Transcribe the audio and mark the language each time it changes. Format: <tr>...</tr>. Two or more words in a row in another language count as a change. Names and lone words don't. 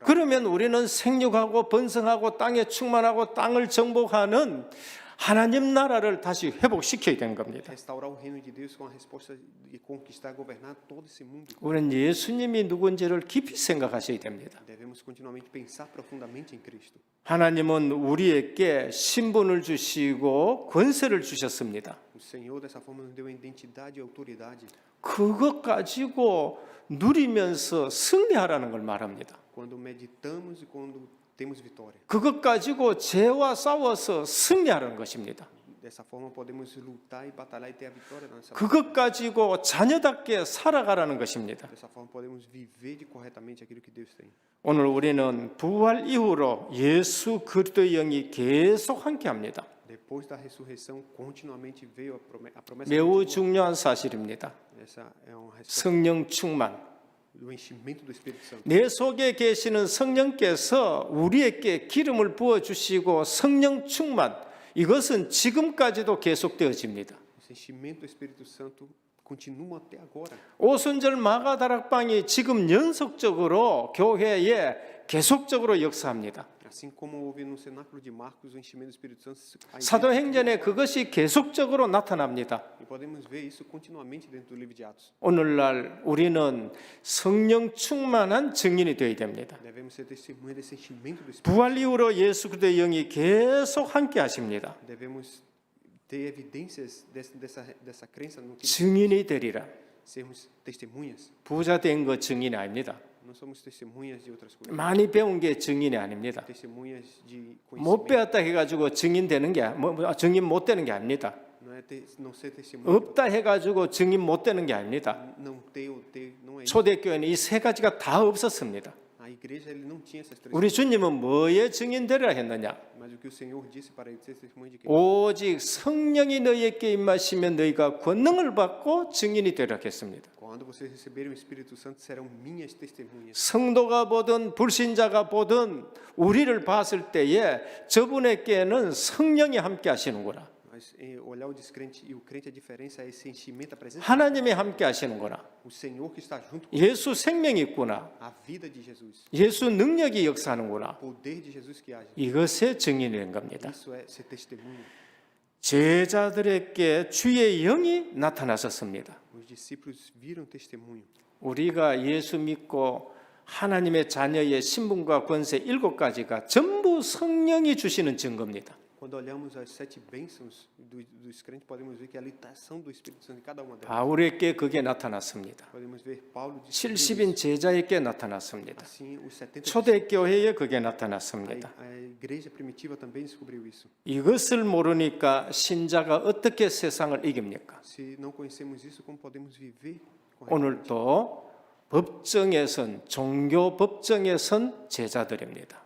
<ko>그러면 우리는 생육하고 번성하고 땅에 충만하고 땅을 정복하는 하나님 나라를 다시 회복시켜야 되는 겁니다.</ko> <pt>Restaurar o reino de Deus com a resposta de conquistar, governar todo esse mundo.</pt> <ko>우리는 예수님이 누군지를 깊이 생각하셔야 됩니다.</ko> <pt>Devemos continuamente pensar profundamente em Cristo.</pt> <ko>하나님은 우리에게 신분을 주시고 권세를 주셨습니다.</ko> <pt>O Senhor dessa forma nos deu a identidade e autoridade.</pt> <ko>그것 가지고 누리면서 승리하라는 걸 말합니다.</ko> <pt>Quando meditamos e quando temos vitória.</pt> <ko>그것 가지고 죄와 싸워서 승리하는 것입니다.</ko> <pt>Dessa forma podemos lutar e batalhar e ter a vitória na nossa vida.</pt> <ko>그것 가지고 자녀답게 살아가라는 것입니다.</ko> <pt>Dessa forma podemos viver corretamente aquilo que Deus tem.</pt> <ko>오늘 우리는 부활 이후로 예수 그리스도의 영이 계속 함께합니다.</ko> <pt>Depois da ressurreição, continuamente veio a promessa.</pt> <ko>매우 중요한 사실입니다.</ko> <pt>Essa é uma resposta</pt> <ko>성령 충만.</ko> <pt>do enchimento do Espírito Santo.</pt> <ko>내 속에 계시는 성령께서 우리에게 기름을 부어 주시고 성령 충만. 이것은 지금까지도 계속되어집니다.</ko> <pt>Esse enchimento do Espírito Santo continua até agora.</pt> <ko>오순절 마가다락방이 지금 연속적으로 교회에 계속적으로 역사합니다.</ko> <pt>Assim como houve no cenáculo de Marcos o enchimento do Espírito Santo, a igreja-</pt> <ko>사도행전에 그것이 계속적으로 나타납니다.</ko> <pt>e podemos ver isso continuamente dentro do livro de Atos.</pt> <ko>오늘날 우리는 성령 충만한 증인이 되어야 됩니다.</ko> <pt>Devemos ser testemunha desse enchimento do Espírito.</pt> <ko>부활 이후로 예수 그리스도의 영이 계속 함께 하십니다.</ko> <pt>Devemos ter evidências dessa crença no que</pt> <ko>증인이 되리라.</ko> <pt>sermos testemunhas.</pt> <ko>부자 된 거 증인이 아닙니다.</ko> <pt>Não somos testemunhas de outras coisas.</pt> <ko>많이 배운 게 증인이 아닙니다.</ko> <pt>Testemunhas de</pt> <ko>못</ko> <pt>conhecimento.</pt> <ko>배웠다 해가지고 증인 되는 게 증인 못 되는 게 아닙니다.</ko> <pt>Não ser testemunha.</pt> <ko>없다 해가지고 증인 못 되는 게 아닙니다.</ko> <pt>Não ter ou ter, não é isso.</pt> <ko>초대교회는 이 세 가지가 다 없었습니다.</ko> <pt>A igreja ele não tinha essas três</pt> <ko>우리</ko> <pt>coisas.</pt> <ko>주님은 뭐에 증인 되리라 했느냐?</ko> <pt>Mas o que o Senhor disse para ele ser testemunha de quem?</pt> <ko>오직 성령이 너희에게 임하시면 너희가 권능을 받고 증인이 되리라 했습니다.</ko> <pt>Quando vocês receberem o Espírito Santo, serão minhas testemunhas.</pt> <ko>성도가 보든 불신자가 보든 우리를 봤을 때에 저분에게는 성령이 함께 하시는구나.</ko> <pt>Mas olhar o descrente e o crente, a diferença é esse enchimento, a presença.</pt> <ko>하나님이 함께 하시는구나.</ko> <pt>O Senhor que está junto com</pt> <ko>예수 생명이 있구나.</ko> <pt>a vida de Jesus.</pt> <ko>예수 능력이 역사하는구나.</ko> <pt>O poder de Jesus que age.</pt> <ko>이것의 증인이 된 겁니다.</ko> <pt>Isso é ser testemunha.</pt> <ko>제자들에게 주의 영이 나타나셨습니다.</ko> <pt>Os discípulos viram testemunho.</pt> <ko>우리가 예수 믿고 하나님의 자녀의 신분과 권세 7가지가 전부 성령이 주시는 증거입니다.</ko> <pt>Quando olhamos as 7 bênçãos dos crentes, podemos ver que a litação do Espírito Santo em cada uma delas.</pt> <ko>바울에게 그게 나타났습니다.</ko> <pt>Podemos ver Paulo de</pt> <ko>70인 제자에게 나타났습니다.</ko> <pt>assim, os 70</pt> <ko>초대교회에 그게</ko> <pt>a</pt> <ko>나타났습니다.</ko> <pt>igreja primitiva também descobriu isso.</pt> <ko>이것을 모르니까 신자가 어떻게 세상을 이깁니까?</ko> <pt>Se não conhecemos isso, como podemos viver corretamente?</pt> <ko>오늘도 법정에선 종교 법정에선 제자들입니다.</ko>